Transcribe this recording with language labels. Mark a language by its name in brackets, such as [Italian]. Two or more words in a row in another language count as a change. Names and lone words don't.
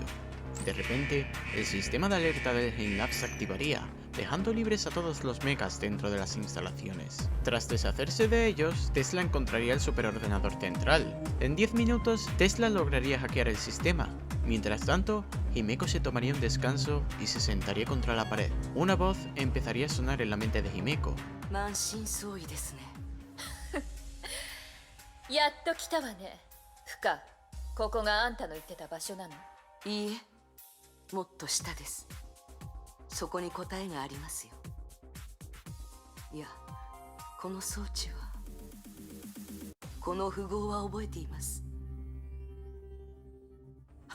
[Spanish] De repente, el sistema de alerta del Heimlab se activaría, dejando libres a todos los mechas dentro de las instalaciones. Tras deshacerse de ellos, Tesla encontraría el superordenador central. En 10 minutos, Tesla lograría hackear el sistema. Mientras tanto, Himeko se tomaría un descanso y se sentaría contra la pared. Una voz empezaría a sonar en la mente de Himeko. [Japanese] 満身創痍ですねやっと来たわねフカここがあんたの言ってた場所なのいいえ、もっと下です。そこに答えがありますよ。いや、この装置は、この符号は覚えています。